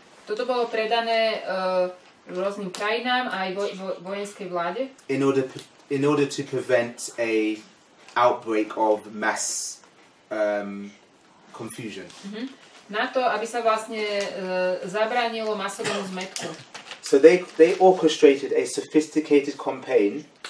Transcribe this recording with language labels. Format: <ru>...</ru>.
<sk>Toto bolo predané rôznym krajinám aj vojenskej vláde,</sk> <en>In order to prevent a outbreak of mass confusion.</en> <sk>na to, aby sa vlastne zabránilo masovému zmätku.</sk> <en>So they orchestrated a sophisticated campaign.</en>